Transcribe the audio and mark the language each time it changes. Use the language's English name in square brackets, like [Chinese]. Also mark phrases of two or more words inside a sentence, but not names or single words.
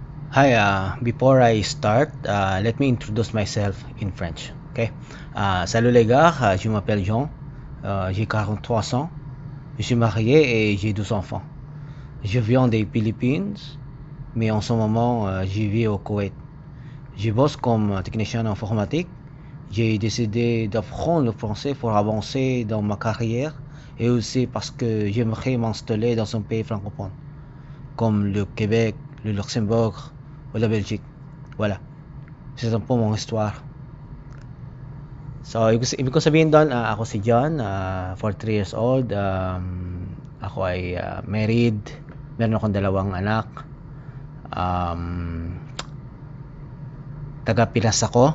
[English] Hi, before I start, let me introduce myself in French. Okay? [French] Salut les gars, je m'appelle Jean, j'ai 43 ans, je suis marié et j'ai 12 enfants. Je viens des Philippines, mais en ce moment, je vis au Koweït. Je bosse comme technicien informatique. J'ai décidé d'apprendre le français pour avancer dans ma carrière et aussi parce que j'aimerais m'installer dans un pays francophone, comme le Québec, le Luxembourg ou la Belgique. Voilà. C'est un po mong histoire. [Filipino] So, ibig ko sabihin doon, ako si John, [English] 43 years old. [Filipino] Ako ay married. Meron akong dalawang anak. Taga Pinas ako.